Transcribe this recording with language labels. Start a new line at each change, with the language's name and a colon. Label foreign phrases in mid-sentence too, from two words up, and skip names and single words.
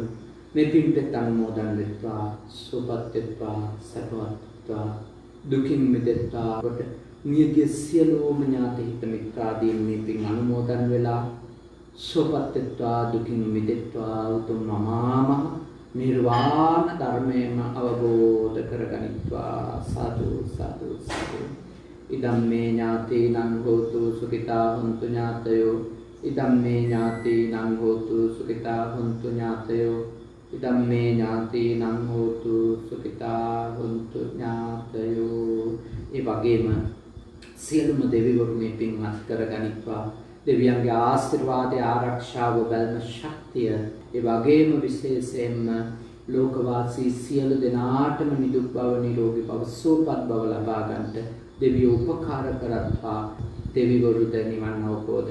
Sinhala: මේ පින්පෙත් අනුමෝදන් වෙත්වා, සුවපත් වෙත්වා, සැපවත් වෙත්වා, දුකින් මිදෙත්වා. කොට මියගිය සියලුම ඥාති හිත මිත්‍රාදීන් මේ පින් අනුමෝදන් වෙලා සුවපත් වෙත්වා, දුකින් මිදෙත්වා, උතුම් අමාමහ නිර්වාණ ධර්මයම අවබෝධ කරගනිත්වා සාදු සාදු සාදු
Pali: ඉදම්මේ ඥාතීනං හෝතු සුඛිතා හොන්තු ඥාතයෝ ඉදම්මේ ඥාතීනං හෝතු සුඛිතා හොන්තු ඥාතයෝ ඉදම්මේ ඥාතීනං හෝතු සුඛිතා හොන්තු ඥාතයෝ ඒ
Sinhala: වගේම සියලුම දෙවිවරු මේ පින්වත් කරගනිත්වා දෙවියන්ගේ ආශිර්වාදය ආරක්ෂාව බැල්ම ශක්තිය ඒ වගේම විශේෂයෙන්ම ලෝකවාසී සියලු දෙනාටම නිදුක් බව නිරෝගී බව සුවපත් බව ලබා ගන්නට දෙවියෝ උපකාර කරත්වා දෙවිවරුද නිවන් අවබෝධ